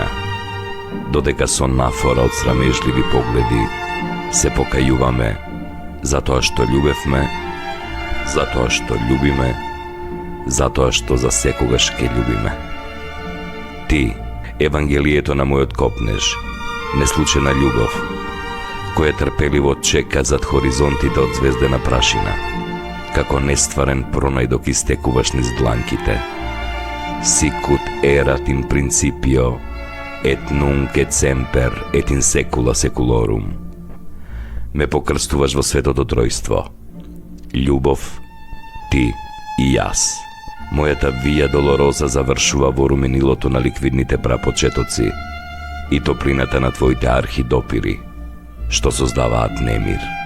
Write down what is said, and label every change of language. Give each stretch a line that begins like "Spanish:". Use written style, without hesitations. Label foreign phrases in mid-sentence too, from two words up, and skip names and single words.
Macedonian: Додека со нафора од срамежливи погледи се покајуваме затоа што љубевме, затоа што љубиме, затоа што за секогаш ке љубиме. Ти, евангелието на мојот копнеж, неслучена љубов, која трпеливо чека зад хоризонтите од звездена прашина, како нестварен пронајдок истекуваш низ дланките.
Latin: Sicut erat in principio, et nunc et semper, et in secula seculorum.
Macedonian: Ме покрстуваш во светото тројство. Љубов, ти и јас. Мојата
Latin: via dolorosa
Macedonian: завршува во руменилото на ликвидните прапочетоци и топлината на твоите архидопири, што создаваат немир.